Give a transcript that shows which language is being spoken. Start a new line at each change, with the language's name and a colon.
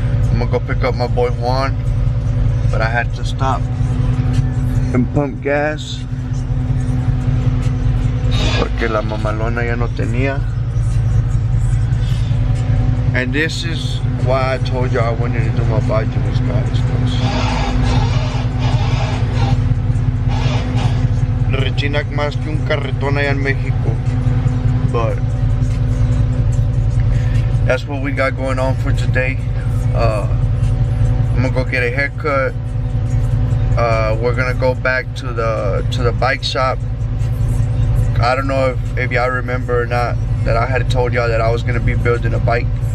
English: I'm gonna go pick up my boy Juan, but I had to stop and pump gas
Spanish: porque la mamalona ya no tenía.
English: And this is why I told you I wanted to do my bachelor's, guys.
Spanish: Rechina más que un carretón allá en Mexico.
English: But that's what we got going on for today. I'm gonna go get a haircut. We're gonna go back to the bike shop. I don't know if y'all remember or not that I had told y'all that I was gonna be building a bike.